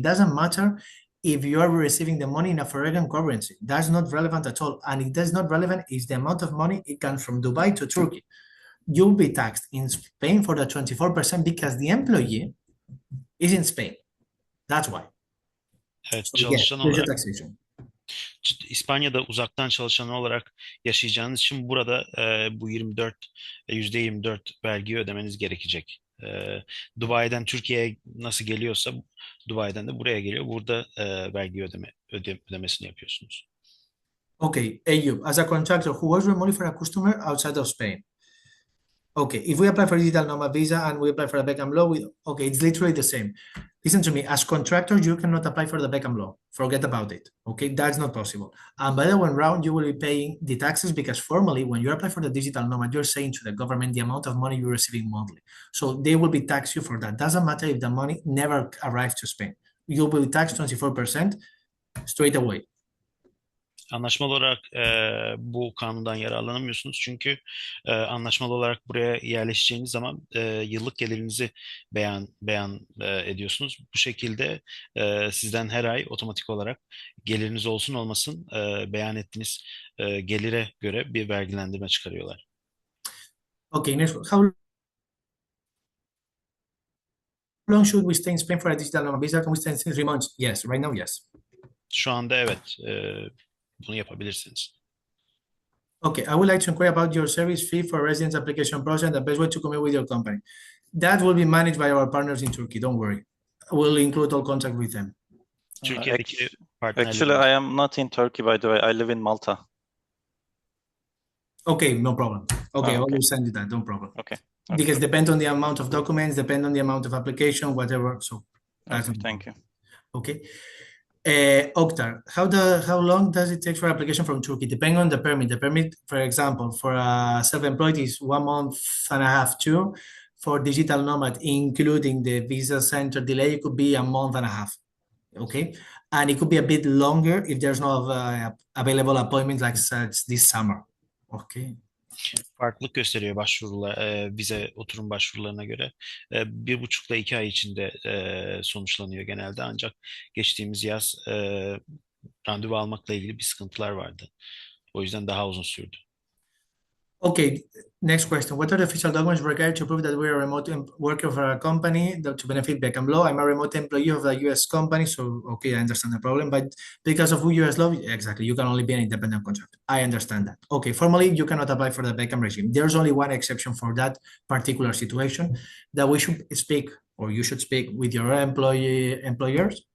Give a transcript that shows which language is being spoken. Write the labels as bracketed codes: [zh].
[en] Doesn't matter if you are receiving the money in a foreign currency. That's not relevant at all. And it is not relevant is the amount of money it comes from Dubai to Turkey. You'll be taxed in Spain for the 24% because the employee is in Spain. That's why. [tr] Evet, [en] So, [tr] çalışan [en] there's your [tr] olarak [en] taxation. [tr] İspanya'da uzaktan çalışan olarak yaşayacağınız için burada bu %24 vergi ödemeniz gerekecek. Dubai'den Türkiye'ye nasıl geliyorsa Dubai'den de buraya geliyor. Burada vergi ödemesini yapıyorsunuz. [en] Okay, Ayub, as a contractor who works remotely for a customer outside of Spain. Okay, if we apply for digital nomad visa and we apply for the Beckham law, okay, it's literally the same. Listen to me, as contractor, you cannot apply for the Beckham law. Forget about it. Okay, that's not possible. And by the one round, you will be paying the taxes because formally, when you apply for the digital nomad, you're saying to the government the amount of money you're receiving monthly. So they will be taxed you for that. Doesn't matter if the money never arrives to Spain. You will be taxed 24% straight away. [tr] Anlaşmalı olarak bu kanundan yararlanamıyorsunuz çünkü anlaşmalı olarak buraya yerleşeceğiniz zaman yıllık gelirinizi beyan ediyorsunuz. Bu şekilde sizden her ay otomatik olarak geliriniz olsun olmasın beyan ettiğiniz gelire göre bir vergilendirme çıkarıyorlar. [en] Okay, next, how long should we stay in Spain for a digital nomad visa? Can we stay in 3 months? Yes, right now, yes. [tr] Şu anda evet bunu yapabilirsiniz. [en] Okay, I would like to inquire about your service fee for residence application process and the best way to commute with your company. That will be managed by our partners in Turkey, don't worry. We'll include all contact with them. [tr] Türkiye'deki [en] Actually, I am not in Turkey, by the way. I live in Malta. Okay, no problem. Okay, I okay. will send you that, no problem. Okay. Because depend on the amount of documents, depend on the amount of application, whatever. So that's Okay, thank you. Okay. Oktar, how long does it take for application from Turkey? Depending on the permit. The permit, for example, for a self-employed is 1 month and a half, 2. For digital nomad, including the visa center delay, it could be a month and a half. Okay, and it could be a bit longer if there's no available appointments like such this summer. Okay. [tr] Farklılık gösteriyor vize oturum başvurularına göre. 1,5 ile 2 ay içinde sonuçlanıyor genelde. Ancak geçtiğimiz yaz randevu almakla ilgili bir sıkıntılar vardı. O yüzden daha uzun sürdü. [en] Okay, next question. What are the official documents required to prove that we are a remote worker for a company to benefit Beckham law? I'm a remote employee of the US company, so okay, I understand the problem. But because of US law, exactly, you can only be an independent contractor. I understand that. Okay, formally, you cannot apply for the Beckham regime. There's only one exception for that particular situation that we should speak, or you should speak with your employers.